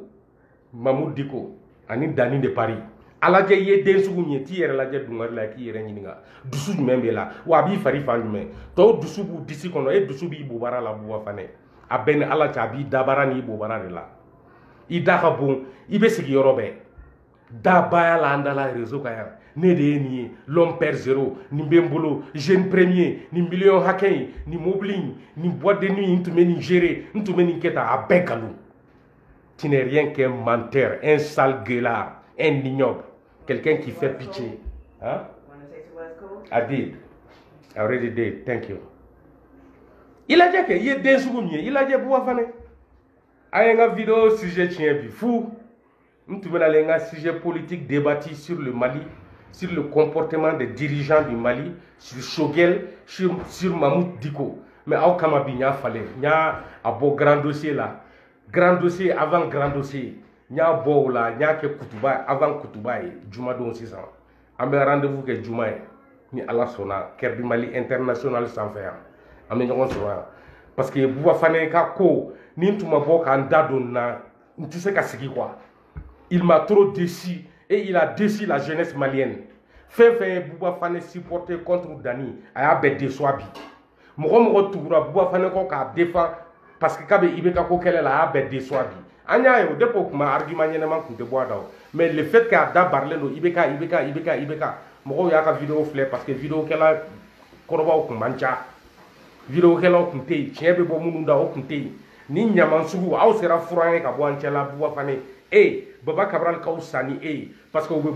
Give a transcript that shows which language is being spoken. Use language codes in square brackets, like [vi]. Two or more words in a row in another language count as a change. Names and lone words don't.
[bm] Mamudu Diko ani danni de Paris a lajɛ i ye den sugu min ye t'i yɛrɛ lajɛ dungari la k'i yɛrɛ ɲininka dusu jumɛn b'e la wa a b'i fari fan jumɛn tɔw dusu b'u disi kɔnɔ e dusu b'i bobara la Buwa Fane a bɛɛ ni Ala cɛ a b'i dabara n'i bobara de la i da ka bon i bɛ sigi yɔrɔ bɛɛ dabaya la an da la réseau kan yan ne de ye nin ye [fr] l'homme père zéro [bm] nin bɛ n bolo [fr] jeune premier [bm] nin miliyɔn hakɛ in nin mobili in nin [fr] boîte de nuit [bm] n tun bɛ nin gérer n tun bɛ nin kɛ tan a bɛɛ nkalon [fr] tu n'es rien qu'un menteur un sale gueulard un ignoble quelqu'un qui fait pitié hein? [en] I did I already did thank you [bm] i lajɛ kɛ i ye den sugu min ye i lajɛ Buwa Fane a ye n ka [fr] vidéo sujet [bm] tiɲɛ bi fu n tun bɛna n ka [fr] sujet politique débattu sur le Mali sur le comportement des dirigeants du Mali sur Choguel sur Mamudu Diko mais [bm] aw kama bi n y'a falen n y'a bɔ [fr] grand dossier [bm] la [fr] grand dossier avant grand dossier [bm] n y'a bɔ o la n y'a kɛ kutuba avant kutuba ye jumadon sisan an bɛ rendez-vous kɛ juma ye ni Ala sɔnna Kɛrɛdi Mali international sanfɛ yan an bɛ ɲɔgɔn sɔrɔ yan [fr] parce que [bm] Buwa Fane ka ko ni n tun ma bɔ k'an da don na n tɛ se ka sigi [fr] quoi il m'a trop déçu et il a déçu la jeunesse malienne [bm] fɛn fɛn ye Buwa Fane [fr] supporté contre [bm] Dani a y'a bɛɛ déçoit bi mɔgɔ mɔgɔ tugura Buwa Fane kɔ k'a défend [fr] parce que [bm] k'a bɛ IBK ko kɛlɛ la a y'a bɛɛ déçoit bi an y'a ye o depuis o kuma argument ɲɛnama tun tɛ bɔ a da o [fr] mais le fait [bm] qu'a da barilen don IBK mɔgɔw y'a ka vidéo filɛ [fr] parce que [bm] vidéo kɛla kɔrɔbaw tun man ca vidéo kɛlaw tun tɛ yen tiɲɛ bɛ bɔ minnu da o tun tɛ yen ni ɲaman sugu aw sera furan ye ka bɔ an cɛla Buwa Fane Baba Cabral ka fisa ni e ye [fr] parce que [bm] u bɛ